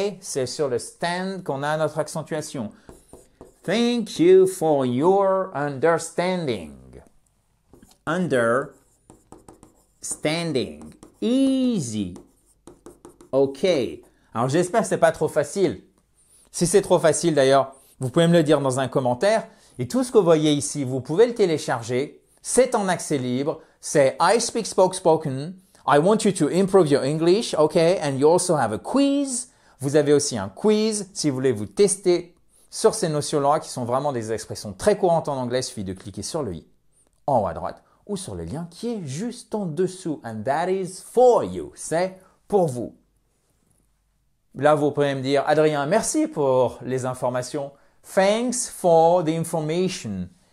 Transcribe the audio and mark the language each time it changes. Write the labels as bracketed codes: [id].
[fr] C'est sur le stand qu'on a notre accentuation. [en] Thank you for your understanding. Understanding. Easy. OK. [fr] Alors, j'espère que c'est pas trop facile. Si c'est trop facile, d'ailleurs, vous pouvez me le dire dans un commentaire. Et tout ce que vous voyez ici, vous pouvez le télécharger. C'est en accès libre. C'est I Speak Spoke Spoken. [en] I want you to improve your English, okay? And you also have a quiz. [fr] Vous avez aussi un quiz si vous voulez vous tester sur ces notions-là qui sont vraiment des expressions très courantes en anglais. Il suffit de cliquer sur le i en haut à droite ou sur le lien qui est juste en dessous. [en] And that is for you. [fr] C'est pour vous. Là, vous pouvez me dire, Adrien, merci pour les informations. [en] Thanks for the information.